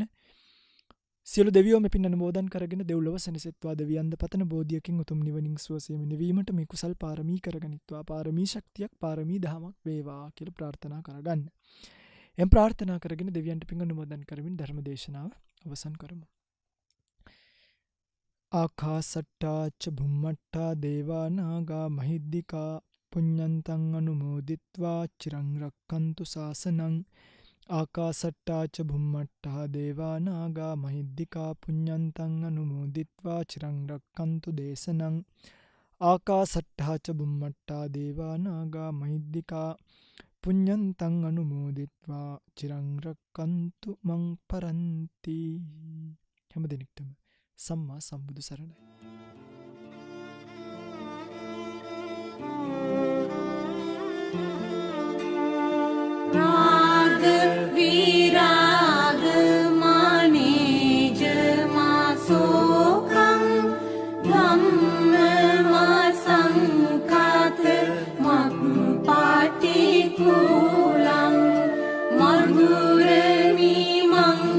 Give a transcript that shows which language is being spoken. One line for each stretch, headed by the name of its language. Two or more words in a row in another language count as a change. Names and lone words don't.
Sinhala: සියලු දෙවියෝ මේ පින් අනුමෝදන් කරගෙන දෙව්ලොව සැනසෙත්වා දෙවියන්ද පතන බෝධියකින් උතුම් නිවනින් සුවසේම නිවීමට මේ කුසල් පාරමී කරගනිත්වා. පාරමී ශක්තියක් පාරමී දහමක් වේවා කියලා ප්‍රාර්ථනා කරගන්න. එම් ප්‍රාර්ථනා කරගෙන දෙවියන්ට පින් අනුමෝදන් කරමින් ධර්ම දේශනාව අවසන් කරමු.
Pali: ආකාසට්ටා ච භුම්මට්ටා දේවා නාග මහිද්దికා පුඤ්ඤන්තං අනුමෝදිත්වා චිරං රක්ඛන්තු ශාසනං. ආකාසට්ටා ච භුම්මට්ටා දේවා නාග මහිද්దికා පුඤ්ඤන්තං අනුමෝදිත්වා චිරං රක්ඛන්තු දේශනං. ආකාසට්ටා ච භුම්මට්ටා දේවා නාග මහිද්దికා පුඤ්ඤන්තං අනුමෝදිත්වා චිරං රක්ඛන්තු මං පරන්ති.
Sinhala: හැම දිනෙකටම සම්මා සම්බුදු සරණයි.
Pali: राग विराग मानेज मासोकं धम्म मासंकात मत्पाटिकूलं मधुरमीमं